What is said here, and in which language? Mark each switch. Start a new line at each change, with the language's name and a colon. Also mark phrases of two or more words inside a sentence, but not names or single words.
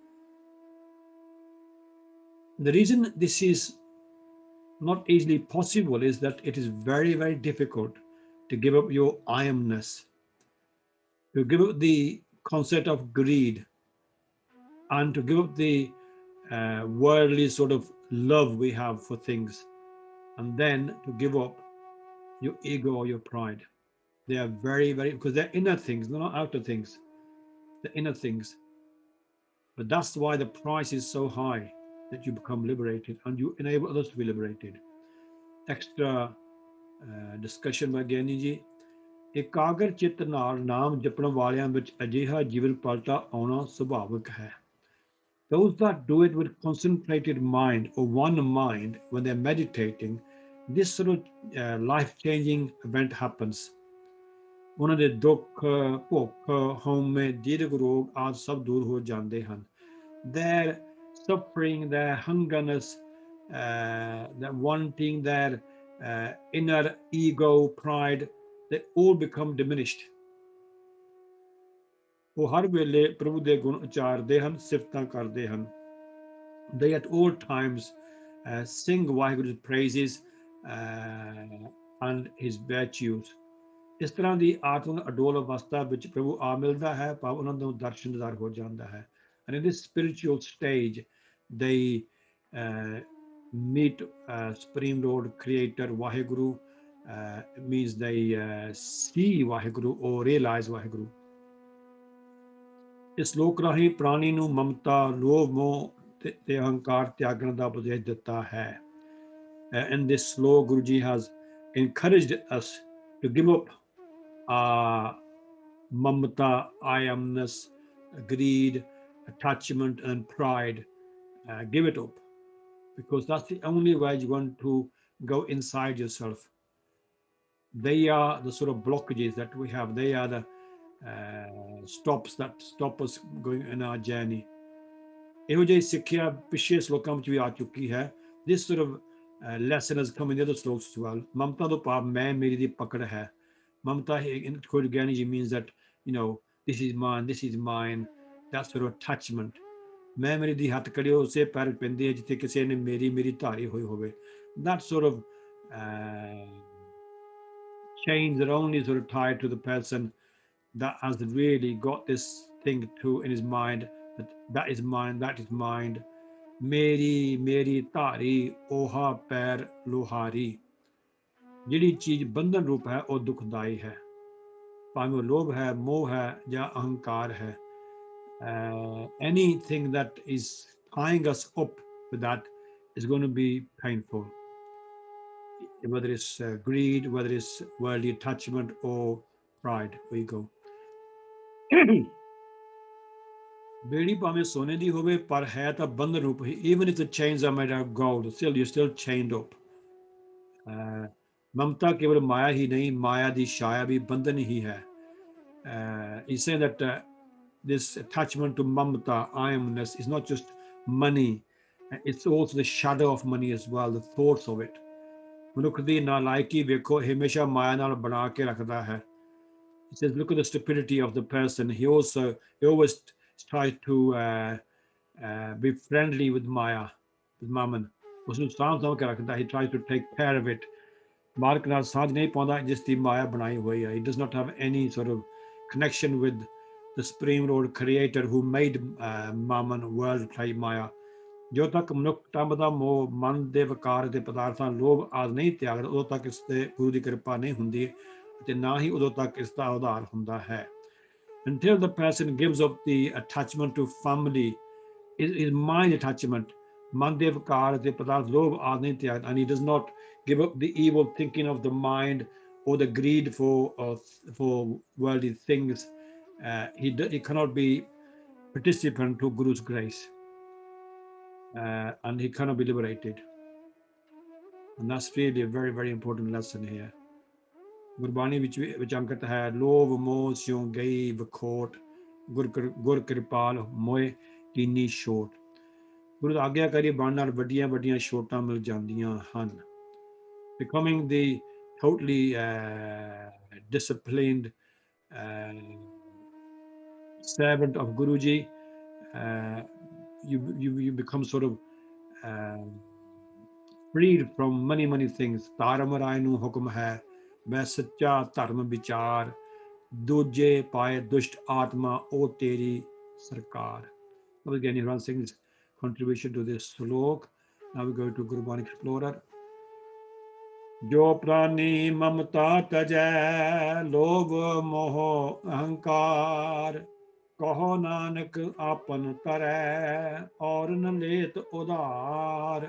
English: The reason this is not easily possible is that it is very, very difficult to give up your I amness, to give up the concept of greed, and to give up the worldly sort of love we have for things, and then to give up your ego or your pride. They are very, very, because they're inner things, they're not outer things, they're inner things. But that's why the price is so high, that you become liberated and you enable others to be liberated। Extra discussion by ਗਿਆਨੀ ਜੀ।
Punjabi: ਇਕਾਗਰ ਚਿੱਤ ਨਾਲ ਨਾਮ ਜਪਣ ਵਾਲਿਆਂ ਵਿੱਚ ਅਜਿਹਾ ਜੀਵਨ ਪਲਟਾ ਆਉਣਾ ਸੁਭਾਵਿਕ ਹੈ।
English: Those that do it with concentrated mind or one mind when they're meditating, this sort of life-changing event happens।
Punjabi: ਉਹਨਾਂ ਦੇ ਦੁੱਖ, ਭੁੱਖ, ਹਉਮੈ, ਦੀਰਘ ਰੋਗ ਆਦਿ ਸਭ ਦੂਰ ਹੋ ਜਾਂਦੇ ਹਨ।
English: Their suffering, their hungerness, their wanting, their inner ego, pride, they all become diminished।
Punjabi: ਉਹ ਹਰ ਵੇਲੇ ਪ੍ਰਭੂ ਦੇ ਗੁਣ ਉਚਾਰਦੇ ਹਨ, ਸਿਫਤਾਂ ਕਰਦੇ ਹਨ।
English: They at all times sing ਵਾਹਿਗੁਰੂ praises and his virtues।
Punjabi: ਇਸ ਤਰ੍ਹਾਂ ਦੀ ਆਤਮਿਕ ਅਡੋਲ ਅਵਸਥਾ ਵਿੱਚ ਪ੍ਰਭੂ ਆ ਮਿਲਦਾ ਹੈ, ਭਾਵ ਉਹਨਾਂ ਨੂੰ ਦਰਸ਼ਨਦਾਰ ਹੋ ਜਾਂਦਾ ਹੈ।
English: And in this spiritual stage, they meet Supreme Lord Creator Vaheguru। It means they see Vaheguru or realize Vaheguru।
Punjabi: ਇਸ ਲੋਕ ਰਾਹੀਂ ਪ੍ਰਾਣੀ ਨੂੰ ਮਮਤਾ, ਲੋਭ, ਮੋਹ ਤੇ ਅਹੰਕਾਰ ਤਿਆਗਣ ਦਾ ਉਪਦੇਸ਼ ਦਿੱਤਾ ਹੈ।
English: In this sloka, Guruji has encouraged us to give up mamata, I amness, greed, attachment, and pride। Give it up, because that's the only way you're going to go inside yourself। They are the sort of blockages that we have, they are the stops that stop us going in our journey।
Punjabi: ਇਹੋ ਜਿਹੀ ਸਿੱਖਿਆ ਪਿਛਲੇ ਸ਼ਲੋਕਾਂ ਵਿੱਚ ਵੀ ਆ ਚੁੱਕੀ ਹੈ।
English: This sort of lesson has come in the other slokas as well।
Punjabi: ਮਮਤਾ ਤੋਂ ਭਾਵ ਮੈਂ ਮੇਰੀ ਦੀ ਪਕੜ ਹੈ।
English: Mamata in Kodigani means that, this is mine, that sort of attachment,
Punjabi: ਮੈਂ ਮੇਰੀ ਦੀ ਹੱਥ ਕੜੀ ਉਸੇ ਪੈਰ ਪੈਂਦੀ ਹੈ ਜਿੱਥੇ ਕਿਸੇ ਨੇ ਮੇਰੀ ਧਾਰੀ ਹੋਈ ਹੋਵੇ.
English: That sort of chains are only sort of tied to the person that has really got this thing to in his mind, that is mine, that is mine.
Punjabi: ਮੇਰੀ ਧਾਰੀ ਓਹਾ ਪੈਰ ਲੋਹਾਰੀ. ਜਿਹੜੀ ਚੀਜ਼ ਬੰਧਨ ਰੂਪ ਹੈ ਉਹ ਦੁਖਦਾਈ ਹੈ, ਭਾਵੇਂ ਉਹ ਲੋਭ ਹੈ, ਮੋਹ ਹੈ ਜਾਂ ਅਹੰਕਾਰ ਹੈ.
English: Anything that is tying us up with that is going to be painful, whether it's greed, whether it's worldly attachment or pride or ego.
Punjabi: ਬੇੜੀ ਭਾਵੇਂ ਸੋਨੇ ਦੀ ਹੋਵੇ ਪਰ ਹੈ ਤਾਂ ਬੰਧਨ ਰੂਪ ਹੀ.
English: Even if the chains are made out of gold, still you're still chained up.
Punjabi: ਮਮਤਾ ਕੇਵਲ ਮਾਇਆ ਹੀ ਨਹੀਂ, ਮਾਇਆ ਦੀ ਛਾਇਆ ਵੀ ਬੰਧਨ ਹੀ ਹੈ.
English: He's saying that this attachment to mamta, I amness, is not just money, it's also the shadow of money as well, the thoughts of it.
Punjabi: ਮਨੁੱਖ ਦੀ ਨਾਲਾਇਕੀ ਵੇਖੋ, ਹਮੇਸ਼ਾ ਮਾਇਆ ਨਾਲ ਬਣਾ ਕੇ ਰੱਖਦਾ ਹੈ.
English: He says, look at the stupidity of the person. He always tries to be friendly with Maya, with Mammon.
Punjabi: ਉਸਨੂੰ ਸਾਂਭ ਕੇ ਰੱਖਦਾ.
English: He tries to take care of it.
Punjabi: ਮਾਲਕ ਨਾਲ ਸਾਂਝ ਨਹੀਂ ਪਾਉਂਦਾ ਜਿਸ ਦੀ ਮਾਇਆ ਬਣਾਈ ਹੋਈ ਹੈ.
English: He does not have any sort of connection with the supreme Lord creator who made Mammon, world type Maya.
Punjabi: ਜੋ ਤੱਕ ਮਨੁੱਖ ਟੰਬ ਦਾ ਮੋਹ, ਮਨ ਦੇ ਵਿਕਾਰ ਅਤੇ ਪਦਾਰਥਾਂ ਲੋਭ ਆਦਿ ਨਹੀਂ ਤਿਆਗਦਾ, ਉਦੋਂ ਤੱਕ ਇਸ ਤੇ ਗੁਰੂ ਦੀ ਕਿਰਪਾ ਨਹੀਂ ਹੁੰਦੀ ਅਤੇ ਨਾ ਹੀ ਉਦੋਂ ਤੱਕ ਇਸ ਦਾ ਉਧਾਰ ਹੁੰਦਾ ਹੈ.
English: Until the person gives up the attachment to family, his mind attachment,
Punjabi: ਮਨ ਦੇ ਵਿਕਾਰ ਅਤੇ ਪਦਾਰਥ ਲੋਭ ਆਦਿ ਨਹੀਂ ਤਿਆਗਦਾ,
English: and he does not give up the evil thinking of the mind or the greed for worldly things, he cannot be participant to Guru's grace. And he cannot be liberated. And that's really a very, very important lesson here.
Punjabi: ਗੁਰਬਾਣੀ ਵਿੱਚ ਅੰਕਿਤ ਹੈ, ਲੋਭ ਮੋਹ ਸਿਉ ਗਈ ਵਿਖੋਟ, ਗੁਰ ਕਿਰਪਾਲ ਮੋਏ ਕੀਨੀ ਛੋਟ. ਗੁਰੂ ਦਾ ਆਗਿਆਕਾਰੀ ਬਣਨ ਨਾਲ ਵੱਡੀਆਂ ਵੱਡੀਆਂ ਛੋਟਾਂ ਮਿਲ ਜਾਂਦੀਆਂ ਹਨ.
English: Becoming the totally disciplined servant of Guruji, you become sort of freed from many things.
Punjabi: ਧਰਮ ਰਾਏ ਨੂੰ ਹੁਕਮ ਹੈ, ਮੈਂ ਸੱਚਾ ਧਰਮ ਵਿਚਾਰ, ਦੂਜੇ ਪਾਏ ਦੁਸ਼ਟ ਆਤਮਾ ਉਹ ਤੇਰੀ ਸਰਕਾਰ.
English: That was again Hiran Singh's contribution to this slok. Now we go to Gurbani Explorer.
Punjabi: ਜੋ ਪ੍ਰਾਨੀ ਮਮਤਾ ਤਜੈ, ਲੋਭ ਮੋਹ ਅਹੰਕਾਰ, ਕਹੋ ਨਾਨਕ ਆਪਨ ਤਰੈ, ਔਰ ਨ ਲੇਤ ਉਧਾਰ.